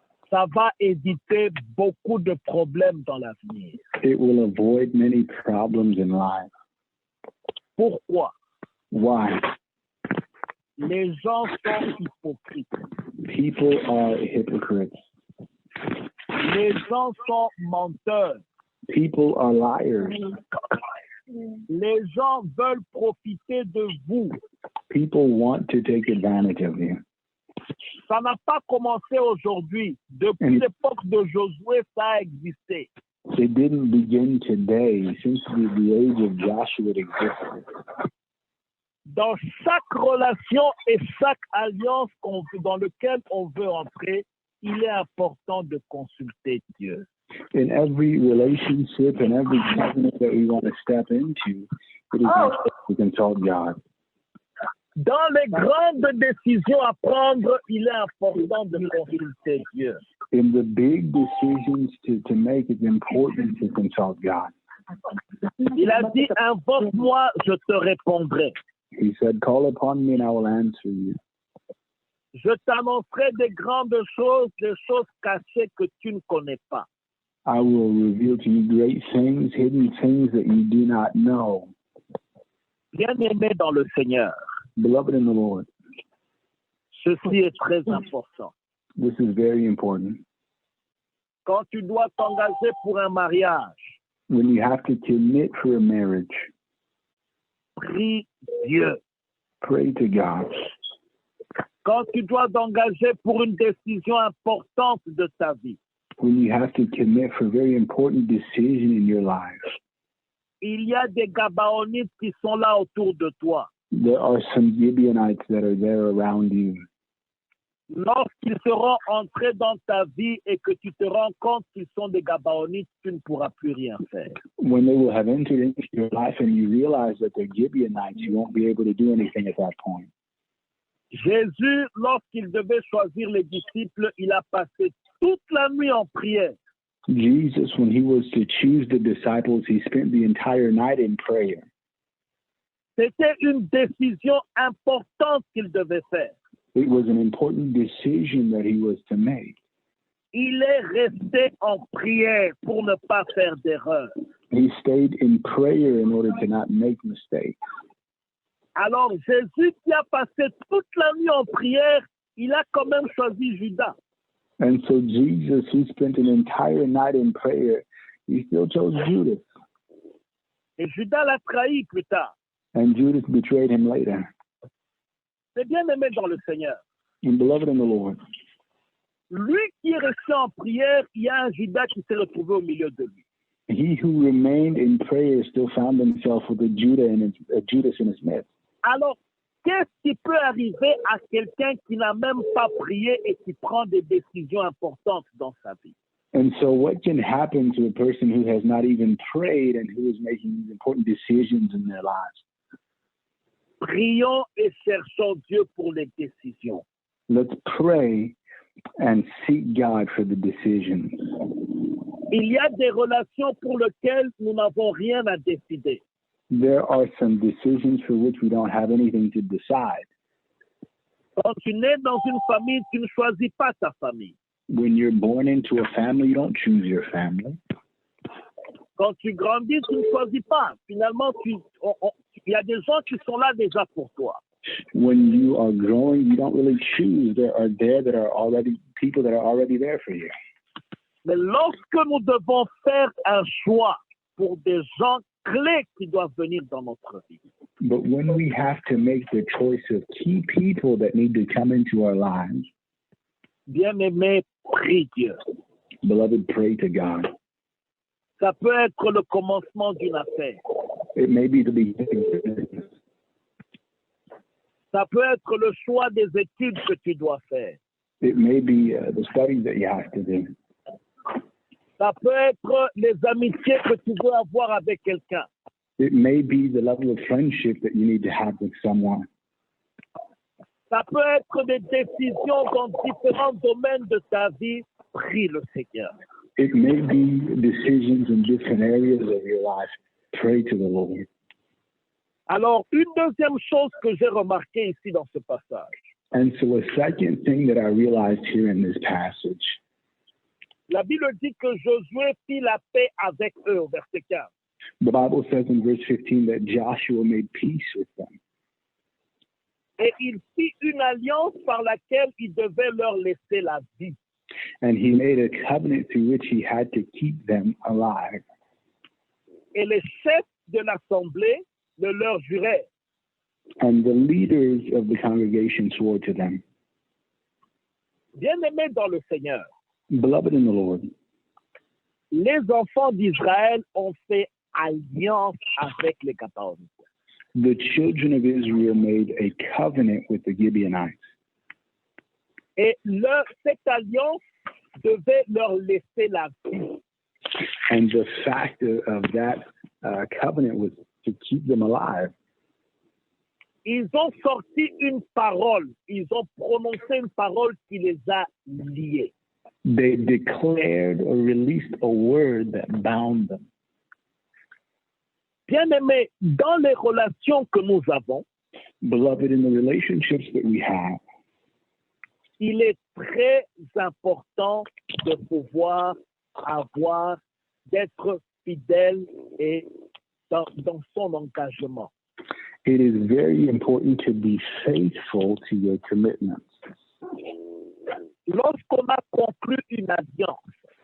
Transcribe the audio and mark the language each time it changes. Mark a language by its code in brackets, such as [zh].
[fr] Ça va éviter beaucoup de problèmes dans l'avenir. [en] It will avoid many problems in life. [fr] Pourquoi? [en] Why? [fr] Les gens sont hypocrites. [en] People are hypocrites. [fr] Les gens sont menteurs. [en] People are liars. [fr] Les gens veulent profiter de vous. [en] People want to take advantage of you. [fr] Ça n'a pas commencé aujourd'hui. Depuis l'époque de Josué, ça a existé. [en] It didn't begin today. Since the age of Joshua, it existed. [fr] Dans chaque relation et chaque alliance dans laquelle on veut entrer, il est important de consulter Dieu. [en] In every relationship and every covenant that we want to step into, it is important to consult God. [fr] Dans les grandes décisions à prendre, il est important de consulter Dieu. [en] In the big decisions to make, it's important to consult God. [fr] Il a dit, invoque-moi, je te répondrai. [en] He said, call upon me and I will answer you. [fr] Je t'annoncerai des grandes choses, des choses cachées que tu ne connais pas. [en] I will reveal to you great things, hidden things that you do not know. [fr] Bien-aimé dans le Seigneur, [en] Beloved in the Lord, [fr] ceci est très important. [en] this is very important. [fr] Quand tu dois t'engager pour un mariage, [en] When you have to commit for a marriage, [fr] prie Dieu. [en] pray to God. [fr] Quand tu dois t'engager pour une décision importante de ta vie, [en] When you have to commit for a very important decision in your life, [fr] il y a des Gabaonites qui sont là autour de toi. [en] there are some Gibeonites that are there around you. [fr] Lorsqu'ils seront entrés dans ta vie et que tu te rends compte qu'ils sont des Gabaonites, tu ne pourras plus rien faire. [en] When they will have entered into your life and you realize that they're Gibeonites, you won't be able to do anything at that point. [fr] Jésus, lorsqu'il devait choisir les disciples, il a passé toute la nuit en prière. [en] Jesus, when he was to choose the disciples, he spent the entire night in prayer. [fr] C'était une décision importante qu'il devait faire. [en] It was an important decision that he was to make. [fr] Il est resté en prière pour ne pas faire d'erreur. [en] He stayed in prayer in order to not make mistakes. [fr] Alors Jésus qui a passé toute la nuit en prière, il a quand même choisi Judas. [en] And so Jesus, who spent an entire night in prayer, he still chose Judas. [fr] Et Judas l'a trahi plus tard. [en] And Judas betrayed him later. [fr] C'est bien aimé dans le Seigneur. [en] And beloved in the Lord, [fr] Lui qui est resté en prière, il y a un Judas qui s'est retrouvé au milieu de lui. [en] he who remained in prayer still found himself with a Judas in his midst. [fr] Alors, qu'est-ce qui peut arriver à quelqu'un qui n'a même pas prié et qui prend des décisions importantes dans sa vie? [en] And so what can happen to a person who has not even prayed and who is making these important decisions in their lives? [fr] Prions et cherchons Dieu pour les décisions. [en] Let's pray and seek God for the decisions. [fr] Il y a des relations pour lesquelles nous n'avons rien à décider. [en] There are some decisions for which we don't have anything to decide. [fr] Quand tu nais dans une famille, tu ne choisis pas ta famille. [en] When you're born into a family, you don't choose your family. [fr] Quand tu grandis, tu ne choisis pas. Finalement, il y a des gens qui sont là déjà pour toi. [en] When you are growing, you don't really choose. There are already people that are already there for you. [fr] Mais lorsque nous devons faire un choix pour des gens clés qui doivent venir dans notre vie, [en] But when we have to make the choice of key people that need to come into our lives, [fr] bien-aimé, prie Dieu. [en] beloved, pray to God. [fr] Ça peut être le commencement d'une affaire. [en] It may be the beginning of business. [fr] Ça peut être le choix des études que tu dois faire. [en] It may be the studies that you have to do. [fr] Ça peut être les amitiés que tu veux avoir avec quelqu'un. [en] It may be the level of friendship that you need to have with someone. [fr] Ça peut être des décisions dans différents domaines de ta vie. Prie le Seigneur. [en] It may be decisions in different areas of your life. Pray to the Lord. [fr] Alors, une deuxième chose que j'ai remarquée ici dans ce passage, [en] And so a second thing that I realized here in this passage, [fr] la Bible dit que Josué fit la paix avec eux, au verset 15. [en] the Bible says in verse 15 that Joshua made peace with them. [fr] Et il fit une alliance par laquelle il devait leur laisser la vie. [en] And he made a covenant through which he had to keep them alive. [fr] Et les chefs de l'assemblée le leur jurèrent. [en] And the leaders of the congregation swore to them, [fr] Bien-aimés dans le Seigneur, [en] beloved in the Lord, [fr] les enfants d'Israël ont fait alliance avec les Gabaonites. [en] the children of Israel made a covenant with the Gibeonites. [fr] Et cette alliance devait leur laisser la vie. [en] And the fact of that covenant was to keep them alive. [fr] Ils ont sorti une parole, ils ont prononcé une parole qui les a liés. [en] They declared or released a word that bound them. [fr] Bien-aimés, dans les relations que nous avons, [en] Beloved, in the relationships that we have, [fr] il est très important de pouvoir d'être fidèle et dans son engagement. [en] it is very important to be faithful to your commitments. [fr] Lorsqu'on a conclu une alliance,